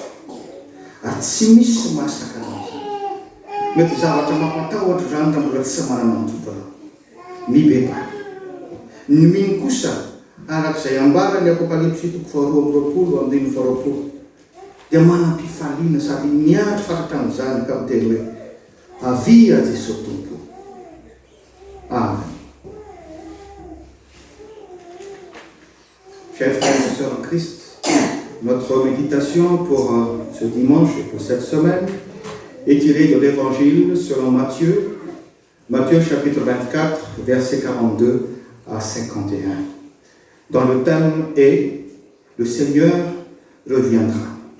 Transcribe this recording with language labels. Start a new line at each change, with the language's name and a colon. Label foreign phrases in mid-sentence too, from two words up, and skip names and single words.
Malagasy: Ary tsy misy masaka an'azy. Mety zavatra mampatahotra zany ka mbola tsy manana ny tompona. Mibebaka. Ny mino kosa arak'izay ambarany Apokalipsy 2:20 dia manam-pifaliana sady miandry faratra amin'izany ka miteny hoe avia Jesosy Tompo. Amen.
French: Chers frères et sœurs en Christ, notre méditation pour ce dimanche et pour cette semaine est tirée de l'Évangile selon Matthieu, Matthieu chapitre 24, versets 42 à 51, dont le thème est « Le Seigneur reviendra ».